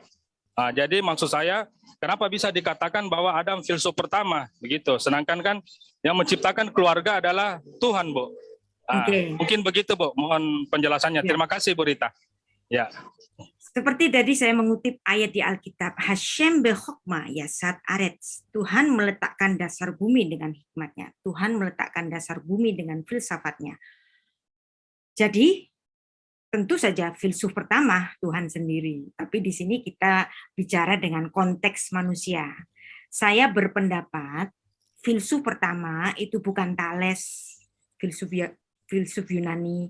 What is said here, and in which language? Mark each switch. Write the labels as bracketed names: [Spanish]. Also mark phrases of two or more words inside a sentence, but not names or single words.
[Indonesian] Nah, jadi maksud saya, kenapa bisa dikatakan bahwa Adam filsuf pertama, begitu? Sedangkan kan yang menciptakan keluarga adalah Tuhan, Bu. Nah, mungkin begitu, Bu. Mohon penjelasannya. Terima kasih, Bu Rita. Ya. Seperti tadi saya mengutip ayat di Alkitab, [Hebrew] השם בחכמה יסד ארץ. [Indonesian] Tuhan meletakkan dasar bumi dengan hikmatnya. Tuhan meletakkan dasar bumi dengan filsafatnya. Jadi, tentu saja filsuf pertama Tuhan sendiri. Tapi di sini kita bicara dengan konteks manusia. Saya berpendapat filsuf pertama itu bukan Thales, filsuf Yunani.